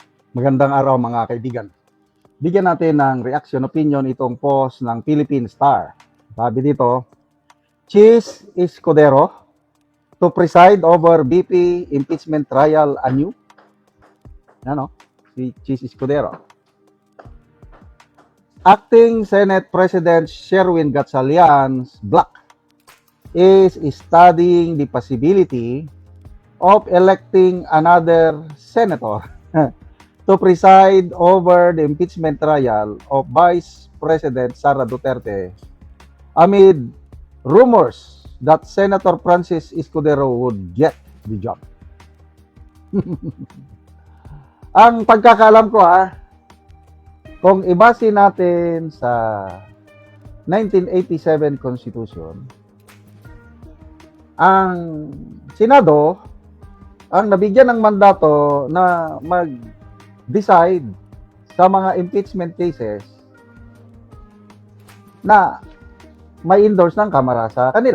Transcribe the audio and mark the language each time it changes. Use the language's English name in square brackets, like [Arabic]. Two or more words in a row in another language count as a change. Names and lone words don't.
[Filipino] Magandang araw mga kaibigan. Bigyan natin ng [English] reaction opinion [Filipino] itong post ng Philippine Star. Sabi dito, Cheese Escudero [English] to preside over BP impeachment trial anew. [Filipino] Ano? Si Cheese Escudero. [English] Acting Senate President Sherwin Gatchalian's bloc is studying the possibility of electing another senator to preside over the impeachment trial of Vice President Sara Duterte amid rumors that Senator Francis Escudero would get the job. [Filipino] Ang pagkakalam ko kung ibase natin sa 1987 Constitution, ang Senado ang nabigyan ng mandato na mag-decide sa mga [English] impeachment cases [Filipino] na may endorse ng Kamara sa kanila.